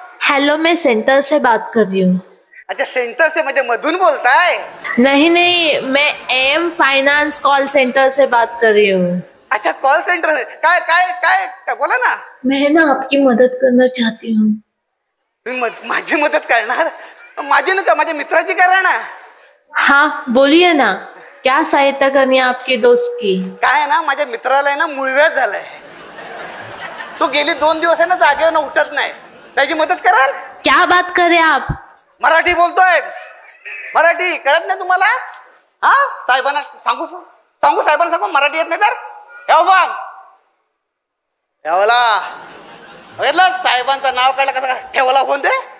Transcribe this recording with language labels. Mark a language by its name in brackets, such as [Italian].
[Hindi] Hello मैं centre से बात कर रही हूँ. अच्छा सेंटर से [Marathi] म्हणजे मधून बोलताय? [Hindi] नहीं मैं एम फाइनेंस कॉल सेंटर से बात कर रही हूँ. अच्छा कॉल सेंटर. [Marathi] काय बोला ना. [Hindi] मैं ना आपकी मदद करना चाहती हूँ. [Marathi] तुम्ही माझी मदत करणार? माझी नका माझ्या मित्राची करा ना. [Hindi] हाँ बोलिए ना, क्या सहायता करनी है आपके दोस्त की? [Marathi] काय आहे ना, माझ्या मित्राला आहे ना मुळव्याध झालाय. तो गेली 2 दिवस आहे ना जागेवर उठत नाही. त्याची मदत कराल? [Hindi] क्या बात कर रहे आप? [Marathi] मराठी बोलतोय. मराठी कळत नाही तुम्हाला? हा साहेबांना सांगू साहेबांना सांगू मराठी येत नाही तर बघ ठेवला साहेबांचं नाव काढलं कसं ठेवला फोन ते.